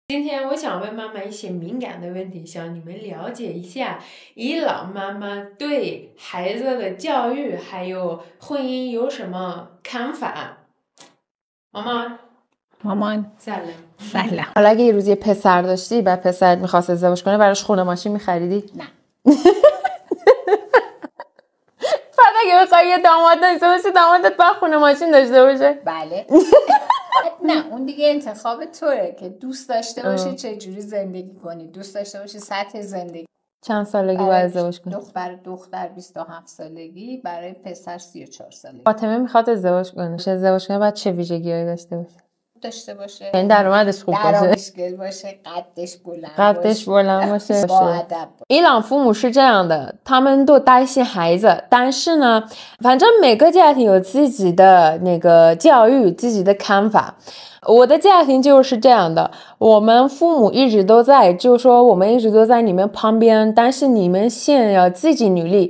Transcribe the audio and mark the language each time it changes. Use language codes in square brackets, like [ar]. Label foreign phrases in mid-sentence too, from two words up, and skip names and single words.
[zh] 今天我想问妈妈一些敏感的问题，想你们了解一下伊朗妈妈对孩子的教育还有婚姻有什么看法。 [fa] مامان سلام. سلام. حالا اگه یه روزی پسر داشتی بعد پسرت میخواست ازدواج کنه براش خونه ماشین میخریدی؟ نه. بعد اگه بخوای یه داماد داشته باشی دامادت باید خونه ماشین داشته باشه؟ بله. نه اون دیگه انتخاب توه که دوست داشته باشی چه جوری زندگی کنی، دوست داشته باشی سطح زندگی. چند سالگی باید ازدواج کنی؟ دختر 27 سالگی، برای پسر 34 سالگی. فاطمه میخواد ازدواج کنه. ازدواج کنه بعد چه ویژگی‌هایی داشته باشه؟ یعنی درآمدش خوب باشه. درآمدش باشه، قدش بلند باشه. با ادب. [zh] 伊朗父母是这样的，他们都担心孩子，但是呢，反正每个家庭有自己的那个教育，自己的看法。我的家庭就是这样的，我们父母一直都在，就是说我们一直都在你们旁边，但是你们现在要自己努力。